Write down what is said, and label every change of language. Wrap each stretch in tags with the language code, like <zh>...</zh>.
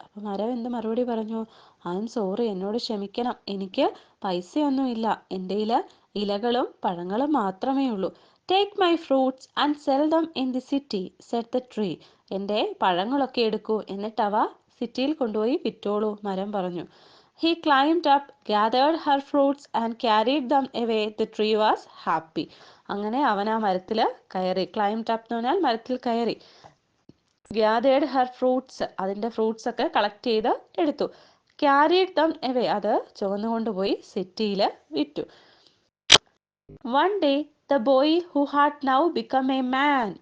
<ml>അപ്പം മരം എന്ത് മറുപടി പറഞ്ഞു?</ml> <en>I am sorry,</en> <ml>എന്നോട് ക്ഷമിക്കണം, എനിക്ക് പൈസയൊന്നുമില്ല, എൻ്റെ ഇലകളും പഴങ്ങളും മാത്രമേ ഉള്ളൂ.</ml> <en>Take my fruits and sell them in the city, set the tree.</en> <ml>എൻ്റെ പഴങ്ങളൊക്കെ എടുക്കൂ, എന്നിട്ട് അവ സിറ്റിയിൽ കൊണ്ടുപോയി വിറ്റോളൂ, മരം പറഞ്ഞു.</ml> <en>He climbed up, gathered her fruits and carried them away. The tree was happy.</en> <ml>അങ്ങനെ അവൻ ആ മരത്തിൽ കയറി. ക്ലൈംഡ് അപ്പ് എന്ന് പറഞ്ഞാൽ മരത്തിൽ കയറി.</ml> <en>gathered her fruits,</en> <ml>അതിൻ്റെ ഫ്രൂട്ട്സ് ഒക്കെ കളക്ട് ചെയ്ത് എടുത്തു.</ml> <en>carried them away,</en> <ml>അത് ചുവന്നുകൊണ്ടുപോയി സിറ്റിയിൽ വിറ്റു.</ml> <en>One day the boy who had now become a man.</en>